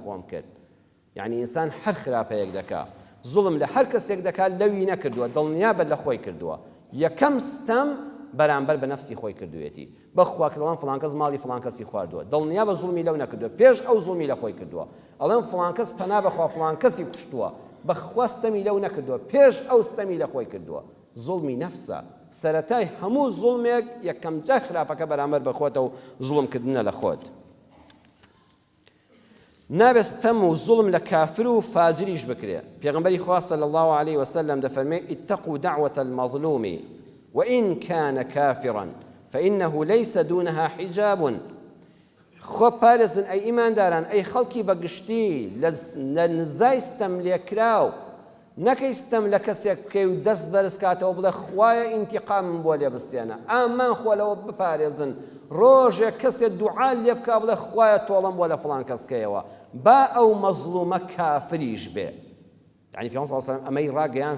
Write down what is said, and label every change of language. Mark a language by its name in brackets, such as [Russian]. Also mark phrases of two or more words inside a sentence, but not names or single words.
[Central Kurdish] خۆم کرد یعنی ئینسان هەر خراپەیەک دەکا زوڵم لە هەر کەسێک دەکات لەوی نەکردووە دڵنیابەت لە خۆی کردووە یەکەم ستەم بەرامبەر بە نەفسی خۆی کردوێتی بەخوا کردوان فڵان کەس ماڵی فڵان کەسی خواردووە دڵنیا بە زوڵمی لەو نەکردووە پێش ئەو زوڵمی لە خۆی کردووە ئەڵێن فڵان کەس پەنا بەخوا فڵان کەسی کوشتووە بەخوا ستەمی لەو نەکردووە پێش ئەو ستەمی لە خۆی کردووە زوڵمی نەفسە سەرەتای هەموو زوڵمێک یەکەم جا خراپەکە بەرامبەر بە خۆتە و زوڵمکردنە لە خۆت نابێت ستەم و زوڵم لە کافر و فاجریش بکرێ پێغەمبەری خوا [Arabic] صلی الله عليه وسلم [Central Kurdish] دەفەرمێ [Arabic] اتقوا دعوة المظلوم وإن كان كافرا فإنه ليس دونها حجاب [Central Kurdish] خۆ پارێزن ئەی ئیمانداران ئەی خەڵکی بەگشتی لە نزای ستەم لێکراو نەکەی ستەم لە کەسێک بکەی و دەست بەرز کاتەوە بڵێ خوایە ئینتیقامم بۆ لێ بستێنە ئامان خۆ لەوە بپارێزن ڕۆژێک کەسێک دوعا لێ بکا بڵێ خوایە تۆڵەم بۆ لە فڵان کەسکەیەوە با ئەو مەزلومە کافریش بێ یعنی پێغەمبەر [Arabic] صلی الله علیه و سلم [Central Kurdish] ئەمەی ڕاگەیان